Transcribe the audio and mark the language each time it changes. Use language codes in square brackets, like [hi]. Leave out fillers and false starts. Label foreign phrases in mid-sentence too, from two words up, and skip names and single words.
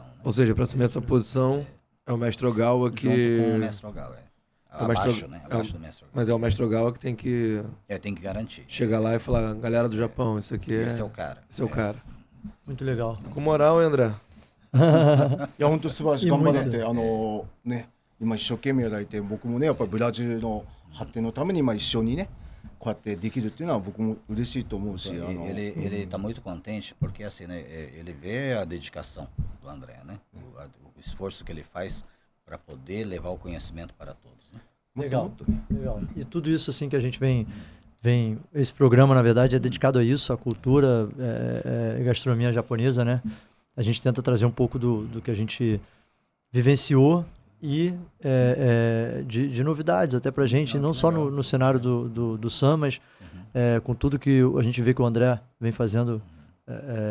[pt] Né? Ou seja, para assumir essa posição é o mestre Ogawa que... Junto com o mestre Ogawa, o mestre- abaixo, né? Abaixo do mestre Ogawa. Mas é o mestre Ogawa que tem que Tem que garantir. chegar lá e falar, galera do Japão, isso aqui Esse é o cara. esse é o cara. Muito legal. Com moral, hein, André? [ja] いや本当素晴らしいいい頑張られてもんだね今一生懸命やられて、僕もねやっぱりブラジルの発展のために一緒にねこうやってできるっていうのは僕も嬉しいと思うし、 [pt] Ele está muito contente porque assim, né, ele vê a dedicação do André, né? O esforço que ele faz para poder levar o conhecimento para todos. Né? [ja] もっともっとね [pt] Legal. E tudo isso assim que a gente vem esse programa na verdade é dedicado a isso, a cultura e gastronomia japonesa, né? A gente tenta trazer um pouco do que a gente vivenciou e de novidades até pra gente, não só no cenário do Sam, mas com tudo que a gente vê que o André vem fazendo no Brasil.